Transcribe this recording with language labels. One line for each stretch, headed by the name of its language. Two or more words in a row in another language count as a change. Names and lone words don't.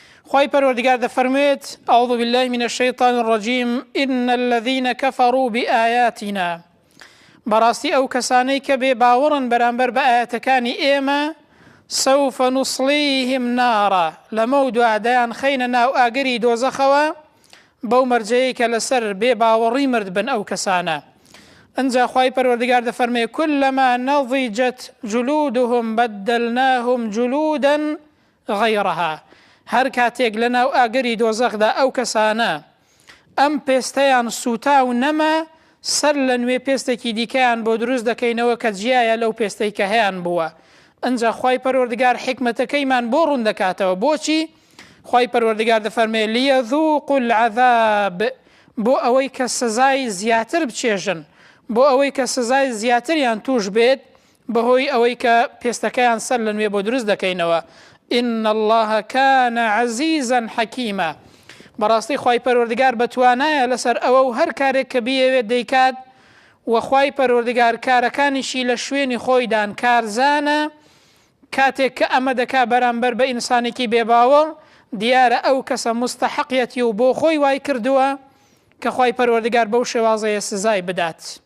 Central Kurdish: خی پەروەردگار دەفەرمێت
Arabic: أعوذ بالله من الشيطان الرجيم إن الذين كفروا بآياتنا
Central Kurdish: بەڕاستی ئەو کەسانەی کە بێ باوەڕن بەرامبەر بە ئاەتەکانی ئێمە
Arabic: سوف نصليهم نارا
Central Kurdish: لەمە و دوعادایان خەینە ناو ئاگەری دۆزەخەوە بەو مەرجەیە کە لەسەر بێ باوەڕی مرد بن ئەو کەسانە. ئەنجا خی پەروەردگار دەفەرمێ
Arabic: كلما نضجت جلودهم بدلناهم جلودا غيرها
Central Kurdish: هەر کاتێک لە ناو ئاگەری دۆزەخدا ئەو کەسانە ئەم پێستەیان سوتا و نەما سەر لە نوێ پێستێکی دیکەیان بۆ دروست دەکەینەوە کە جیایە لەو پێستەی کە هەیان بووە. ئەنجا خی پەروەردگار حکمەتەکەیمان بۆ ڕوون دەکاتەوە. بۆچی؟ خی پەروەردگار دەفەرمێ
Arabic: لیەذوقوا العذاب
Central Kurdish: بۆ ئەوەی کە سزای زیاتر بچێژن، بۆ ئەوەی کە سزای زیاتریان توش بێت بەهۆی ئەوەی کە پێستەکەیان سەر لە نوێ بۆ دروست دەکەینەوە.
Arabic: إن الله كان عزيزا حكيما
Central Kurdish: بەڕاستی خی پەروەردگار بەتوانایە لەسەر ئەوە و هەر کارێک کە بیەوێت دەیکات و خی پەروەردگار کارەکانیشی لە شوێنی خۆیدان کارزانە. کاتێک کە ئەمە دەکا بەرامبەر بە ئینسانێکی بێباوەڕ دیارە ئەو کەسە مستحقیەتی و بۆ خۆی وای کردووە کە خی پەروەردگار بەو شێوازەیە سزای بدات.